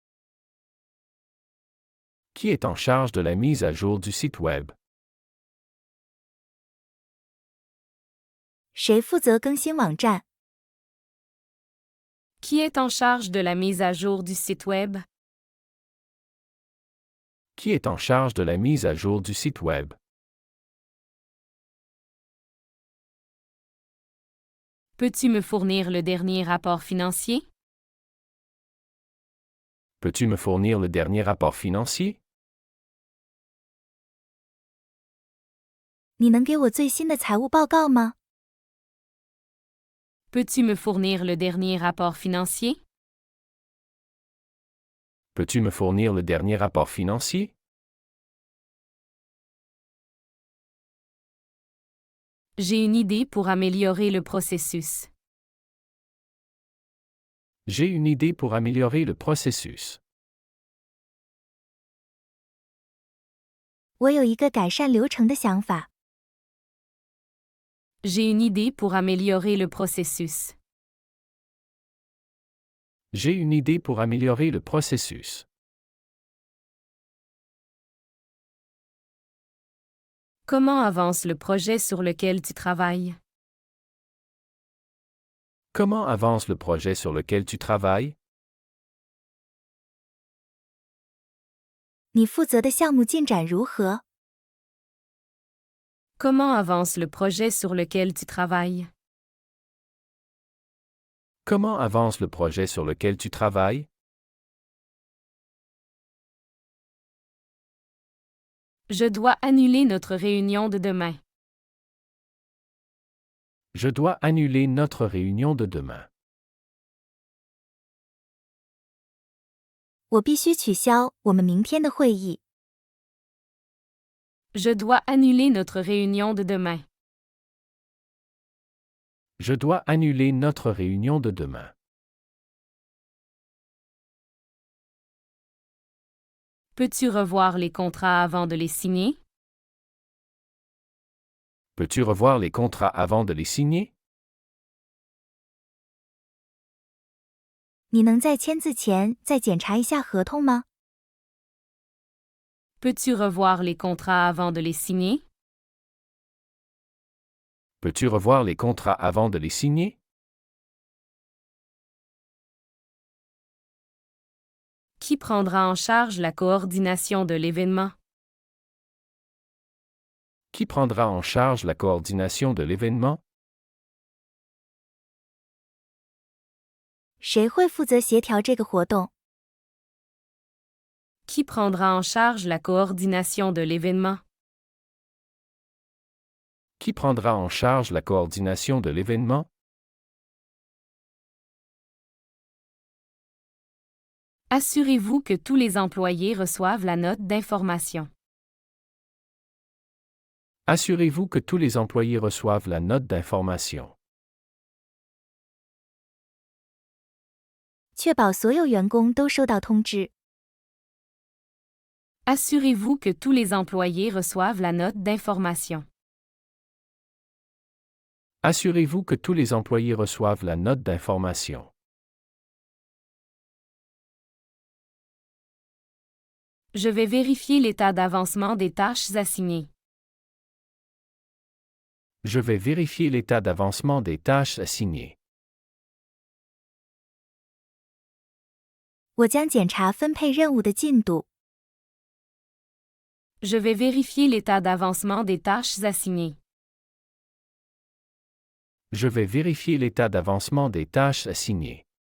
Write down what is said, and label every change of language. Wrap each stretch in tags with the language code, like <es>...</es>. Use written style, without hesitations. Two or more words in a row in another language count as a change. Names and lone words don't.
<fr>Qui est en charge de la mise à jour du site Web?</fr> <zh>谁负责更新网站？</zh> <fr>Qui est en charge de la mise à jour du site Web? Qui est en charge de la mise à jour du site Web? Peux-tu me fournir le dernier rapport financier? Peux-tu me fournir le dernier rapport financier?</fr> <zh>你能给我最新的财务报告吗？</zh> <fr>Peux-tu me fournir le dernier rapport financier? Peux-tu me fournir le dernier rapport financier? J'ai une idée pour améliorer le processus. J'ai une idée pour améliorer le processus.</fr> <zh>我有一个改善流程的想法。</zh> <fr>J'ai une idée pour améliorer le processus. J'ai une idée pour améliorer le processus. Comment avance le projet sur lequel tu travailles? Comment avance le projet sur lequel tu travailles?</fr> <zh>你负责的项目进展如何？</zh> <fr>Comment avance le projet sur lequel tu travailles? Comment avance le projet sur lequel tu travailles? Je dois annuler notre réunion de demain. Je dois annuler notre réunion de demain.</fr> <zh>我必须取消我们明天的会议。</zh> <fr>Je dois annuler notre réunion de demain. Je dois annuler notre réunion de demain. Peux-tu revoir les contrats avant de les signer? Peux-tu revoir les contrats avant de les signer?</fr> <zh>你能在签字前再检查一下合同吗？</zh> <fr>Peux-tu revoir les contrats avant de les signer? Peux-tu revoir les contrats avant de les signer? Qui prendra en charge la coordination de l'événement? Qui prendra en charge la coordination de l'événement?</fr> <zh>谁会负责协调这个活动？</zh> <fr>Qui prendra en charge la coordination de l'événement? Qui prendra en charge la coordination de l'événement? Assurez-vous que tous les employés reçoivent la note d'information. Assurez-vous que tous les employés reçoivent la note d'information.</fr> <zh>确保所有员工都收到通知。</zh> <fr>Assurez-vous que tous les employés reçoivent la note d'information. Assurez-vous que tous les employés reçoivent la note d'information. Je vais vérifier l'état d'avancement des tâches assignées. Je vais vérifier l'état d'avancement des tâches assignées.</fr> <zh>我将检查分配任务的进度。</zh> <fr>Je vais vérifier l'état d'avancement des tâches assignées. Je vais vérifier l'état d'avancement des tâches assignées.</fr>